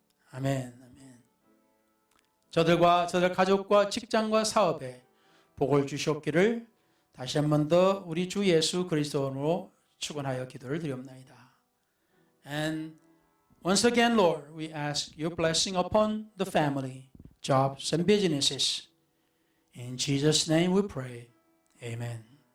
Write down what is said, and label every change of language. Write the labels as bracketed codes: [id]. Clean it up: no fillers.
[ko] 아멘. 아멘. 저들과 저들 가족과 직장과 사업에 복을 주시옵기를 다시 한 번 더 우리 주 예수 그리스도로 축원하여 기도를 드립나이다. [en] And once again, Lord, we ask your blessing upon the family, jobs and businesses. In Jesus' name we pray. Amen.